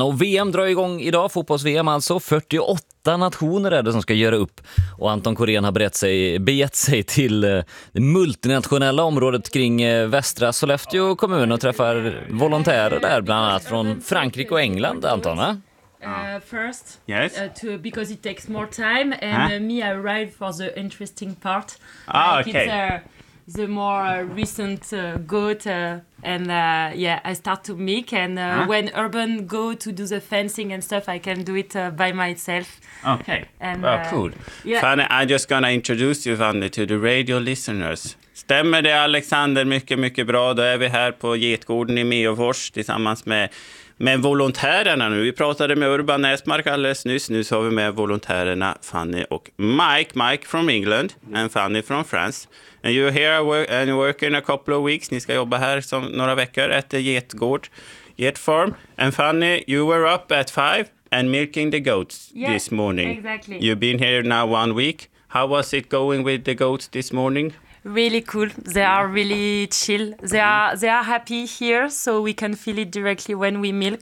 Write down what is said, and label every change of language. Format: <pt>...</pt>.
<sv>Och VM drar igång idag, fotbolls-VM alltså. 48 nationer är det som ska göra upp. Och Anton Corén har begett sig till det multinationella området kring västra Sollefteå kommun och träffar volontärer där, bland annat från Frankrike och England, Anton.</sv> <en>First, yes. Because it takes more time, and me, I arrived for the interesting part. Ah, okay. The more recent goat, and I start to make, and when Urban go to do the fencing and stuff, I can do it by myself. Okay. And, well, cool. Yeah. Fanny, I'm just gonna introduce you, Fanny, to the radio listeners.</en> <sv>Stämmer det, Alexander? Mycket, mycket bra. Då är vi här på Getgården i Meåfors tillsammans med. Men volontärerna nu, vi pratade med Urban Näsmark alldeles nyss. Nu så har vi med volontärerna Fanny och Mike.</sv> <en>Mike from England and Fanny from France. And you're here and working a couple of weeks.</en> <sv>Ni ska jobba här som några veckor efter getgård, getfarm.</sv> <en>And Fanny, you were up at 5 and milking the goats this morning. Exactly. You've been here now 1 week. How was it going with the goats this morning? Really cool. They are really chill. They are happy here, so we can feel it directly when we milk.</en>